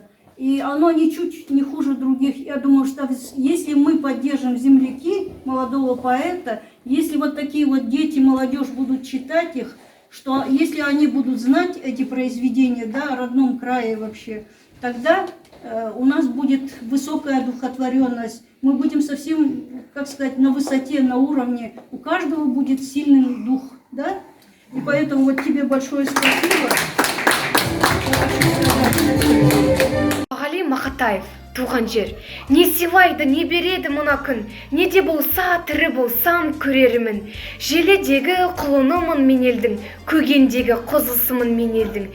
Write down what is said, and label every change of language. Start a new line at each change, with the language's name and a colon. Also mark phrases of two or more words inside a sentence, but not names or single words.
Russian: И оно ничуть не хуже других. Я думаю, что если мы поддержим земляки молодого поэта, если вот такие вот дети, молодежь будут читать их, что если они будут знать эти произведения, да, о родном крае вообще, тогда у нас будет высокая одухотворенность. Мы будем совсем, как сказать, на высоте, на уровне. У каждого будет сильный дух, да? И поэтому вот тебе большое спасибо.
Kazakh: Ағали Мақатаев, туған жер, не сыйлайды, не береді мына күн, не де болса тірі болсам көрерімін. Желедегі құлынымын мен елдің, көгендегі қозысымын мен елдің.